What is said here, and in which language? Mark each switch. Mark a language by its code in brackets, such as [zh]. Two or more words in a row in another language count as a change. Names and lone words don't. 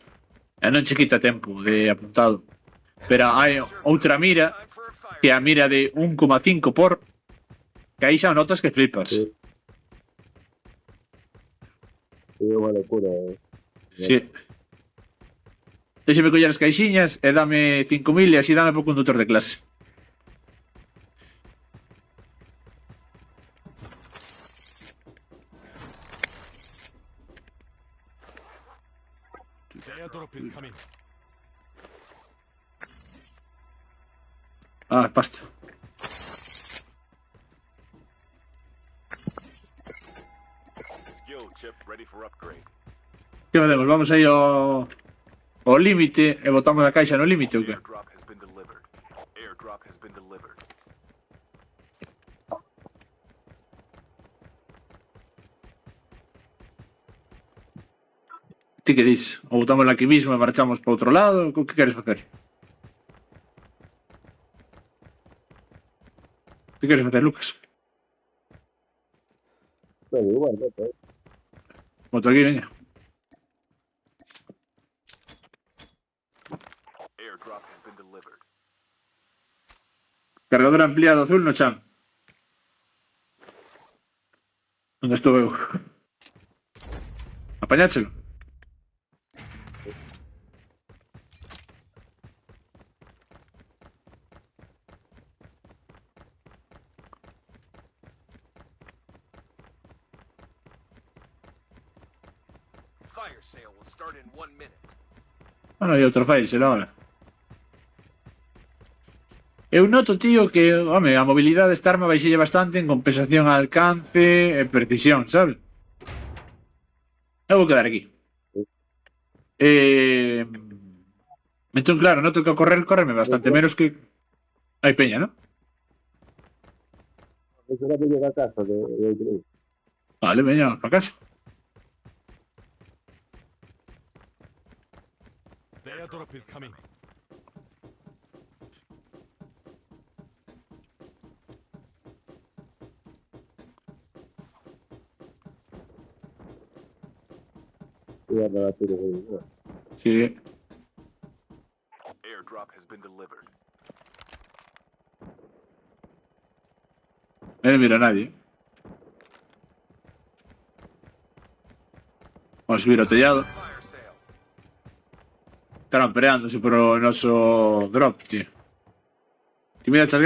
[gl] E non che quita tempo de apuntado. Pero hai outra mira que é a mira de 1,5 por que aí xa notas que flipas. Sí, sí, é unha locura. Sí. Déxeme coller as caixiñas e dame 5.000 e así dame por conductor de clase. [en] The airdrop is coming. [gl] Ah, pasta. [en] Skill chip ready for upgrade. [gl] Que facemos? Vamos aí ao límite e botamos a caixa no límite ou que? [en] Airdrop has been delivered. Airdrop has been delivered. [gl] Ti que dis? Ou botámosla aquí mismo e marchamos para outro lado? O que queres facer? Que queres facer, Lucas? Bueno, igual, no, pero Boto aquí, veña. [en] Airdrop has been delivered. [gl] Cargador ampliado azul no chan. Onde estou eu? Apañáchelo. [en] Fire sale will start in 1 minute. [gl] Bueno, hai outro faisel ahora. Eu noto, tío, que, home, a mobilidade desta arma baixille bastante en compensación a alcance e precisión, sabes? Eu vou quedar aquí. Entón, claro, noto que a correrme bastante menos que... Hai peña, non? [es] eso era que llega a casa de [gl] Vale, veña, para casa. [en] The airdrop is coming. [es] iba para tiro de [gl] Sí. [en] Airdrop has been delivered. [gl] Non mira nadie. Vamos a subir ao tellado. [en] Fire sale. [gl] Estarán peleándose por o noso drop, tío. Ti mira alguén?